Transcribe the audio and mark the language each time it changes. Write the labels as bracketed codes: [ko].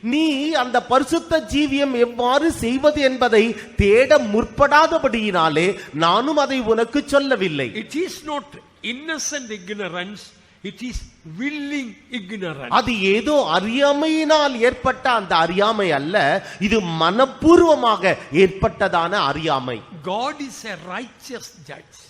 [ta] நீ அந்த பரிசுத்த ஜீவியம் எவ்வாறு செய்வது என்பதை தேட முற்படாதபடியினாலே நானும் அதை உனக்கு சொல்லவில்லை. [en] It is not innocent ignorance, it is willing ignorance. [ta] அது ஏதோ அறியாமையினால் ஏற்பட்ட அந்த அறியாமை அல்ல, இது மனப்பூர்வமாக ஏற்பட்டதான அறியாமை. [en] God is a righteous judge.